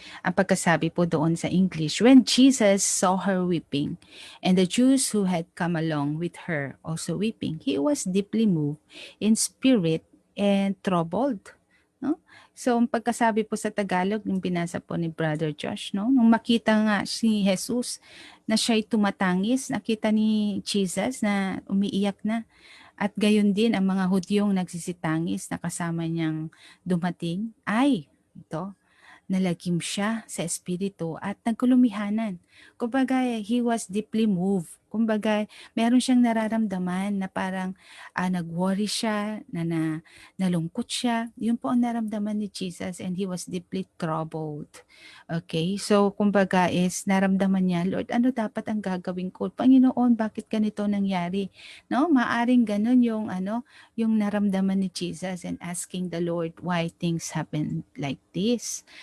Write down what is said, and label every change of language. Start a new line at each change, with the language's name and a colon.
Filipino: Ang pagkasabi po doon sa English,
English: when Jesus saw her weeping, and the Jews who had come along with her also weeping, he was deeply moved in spirit and troubled.
Filipino: No? So, ang pagkasabi po sa Tagalog, yung binasa po ni Brother Josh, no? Nung makita nga si Jesus na siya'y tumatangis, nakita ni Jesus na umiiyak na. At gayon din ang mga Hudyong nagsisitangis na kasama niyang dumating ay ito, nalagim siya sa espiritu at nagkulumihanan. Kumbaga,
English: he was deeply moved.
Filipino: Kumbaga, meron siyang nararamdaman na parang nag-worry siya, nalungkot siya. Yun po ang naramdaman ni Jesus
English: and he was deeply troubled.
Filipino: Okay, so kumbaga is naramdaman niya, Lord, ano dapat ang gagawin ko? Panginoon, bakit ganito nangyari? No, maaring ganun yung yung naramdaman ni Jesus
English: and asking the Lord why things happen like this.